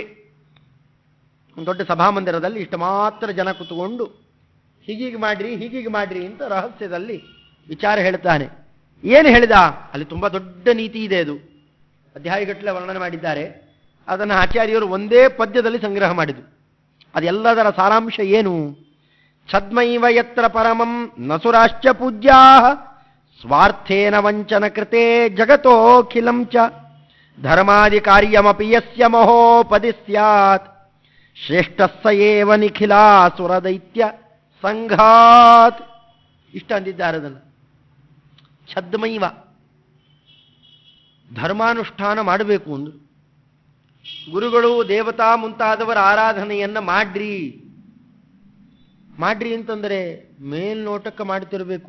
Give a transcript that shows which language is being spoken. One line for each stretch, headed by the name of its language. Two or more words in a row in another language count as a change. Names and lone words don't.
Kannada: ಒಂದು ದೊಡ್ಡ ಸಭಾಮಂದಿರದಲ್ಲಿ ಇಷ್ಟು ಮಾತ್ರ ಜನ ಕೂತ್ಕೊಂಡು ಹೀಗೀಗೆ ಮಾಡ್ರಿ ಅಂತ ರಹಸ್ಯದಲ್ಲಿ ವಿಚಾರ ಹೇಳ್ತಾನೆ. ಏನು ಹೇಳಿದ ಅಲ್ಲಿ? ತುಂಬಾ ದೊಡ್ಡ ನೀತಿ ಇದೆ, ಅದು ಅಧ್ಯಾಯಗಟ್ಟಲೆ ವರ್ಣನೆ ಮಾಡಿದ್ದಾರೆ. ಅದನ್ನು ಆಚಾರ್ಯರು ಒಂದೇ ಪದ್ಯದಲ್ಲಿ ಸಂಗ್ರಹ ಮಾಡಿದರು. ಅದೆಲ್ಲದರ ಸಾರಾಂಶ ಏನು?
Sanskrit: ಛದ್ಮೈವ ಯತ್ರ ಪರಮಂ ನಸುರಾಶ್ಚ ಪೂಜ್ಯಾ ಸ್ವಾರ್ಥೇನ ವಂಚನ ಕೃತೆ ಜಗತೋಖಿಲಂ ಚ ಧರ್ಮಾದಿ ಕಾರ್ಯಮಪಿ ಯಸ್ಯ ಮಹೋಪದಿ ಸ್ಯಾತ್ ಶ್ರೇಷ್ಠಸ್ಸ ಏವ ನಿಖಿಲಾಸುರ ದೈತ್ಯ ಸಂಘಾತ್.
Kannada: ಇಷ್ಟ ಅಂದಿದ್ದಾರೆ ಅದನ್ನು. ಛದ್ಮೈವ, ಧರ್ಮಾನುಷ್ಠಾನ ಮಾಡಬೇಕು ಅಂದ್ರು. ಗುರುಗಳು ದೇವತಾ ಮುಂತಾದವರ ಆರಾಧನೆಯನ್ನ ಮಾಡ್ರಿ ಅಂತಂದರೆ ಮೇಲ್ನೋಟಕ್ಕೆ ಮಾಡ್ತಿರ್ಬೇಕು.